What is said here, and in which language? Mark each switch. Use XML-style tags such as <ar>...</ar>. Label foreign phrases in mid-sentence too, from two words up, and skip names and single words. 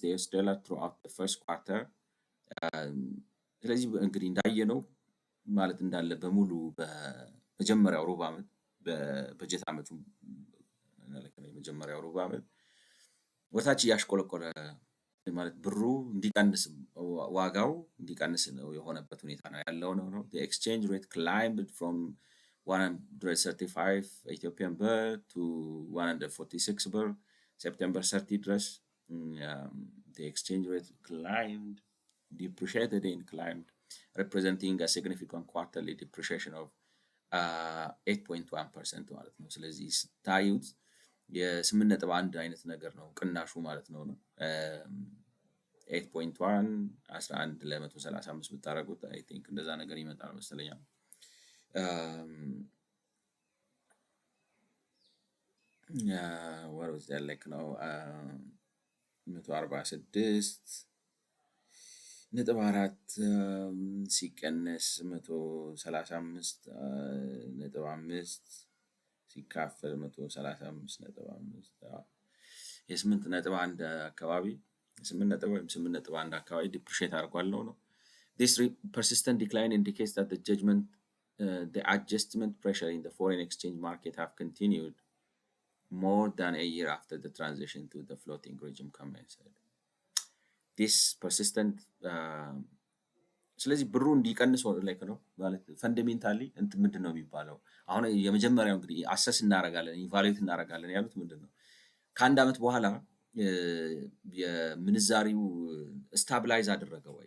<en>US dollar throughout the first quarter።</en> <am>ስለዚህ እንግዲህ እንዳየነው ማለት እንዳለ በሙሉ በመጀመሪያው ሩብ ዓመት በበጀት ዓመቱ የመጀመሪያው ሩብ ዓመት ወታች እያሽቆለቆለ ማለት ብሩ እንዲቀንስ ዋጋው እንዲቀንስ ነው የሆነበት ሁኔታ ነው ያለው ነው።</am> <en>the exchange rate climbed from 135 Ethiopian birr to 146 birr September 30 ድረስ the exchange rate climbed, depreciated and climbed, representing a significant quarterly depreciation of</en> <am>8.1% ማለት ነው። ስለዚህ ስታዩት የ8.1 አይነት ነገር ነው ቅናሹ ማለት ነው። 8.1 11 ለ135 ብታደርጉት</am> <en>I think</en> <am>እንደዛ ነገር ይመጣል መሰለኝ።</am> <en>what was that like</en> <am>ነው 146.4 ሲቀነስ 135.5 ሲካፈል 135.5 የ8.1 አካባቢ 8 ወይም 8.1 አካባቢ ዲፕሪሺየት አድርጓል ነው።</am> <en>This persistent decline indicates that the adjustment pressure in the foreign exchange market have continued more than a year after the transition to the floating regime commenced. This persistent</en> <am>ስለዚህ ብሩ እንዲቀንስ ላይክ ነው ማለት ፈንዳሜንታሊ እንትን ምንድነው የሚባለው? አሁን የመጀመሪያው እንግዲህ አሰስ እናደርጋለን ኢቫሉዌት እናደርጋለን ያሉት ምንድነው ከአንድ ዓመት በኋላ የምንዛሪው ስታብላይዝ አደረገ ወይ?</am>